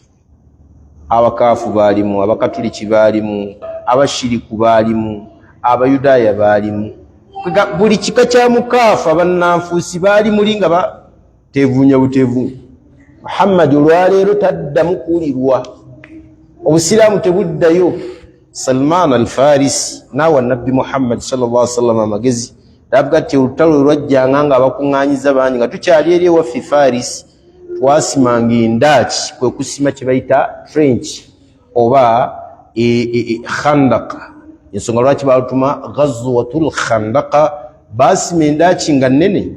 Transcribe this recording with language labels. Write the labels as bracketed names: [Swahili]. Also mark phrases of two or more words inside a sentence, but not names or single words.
[Ganda] Abakaafu baalimu, abakatuliki baalimu, abashiriku baalimu, abayudaaya baalimu, buli kika kya mukaafu abannanfuusi baali muli nga batevuunya butevuunya. Muhammad olwaleero taddamu kuwulirwa, obusiraamu tebuddayo. Salman al-Farisi naawa nabbi Muhammad [Arabic] صلى الله عليه وسلم [Ganda] amagezi, navuga ati olutalo lwajjanga nga abakuŋŋaanyiza bangi nga tukyali eri ewaffe Farisi, twasimanga endaaki, kwe kusima kye bayita French oba khandaka. Ensonga lwaki balutuma [Arabic] غزوة الخندق, [Ganda] basima endaaki nga nnene.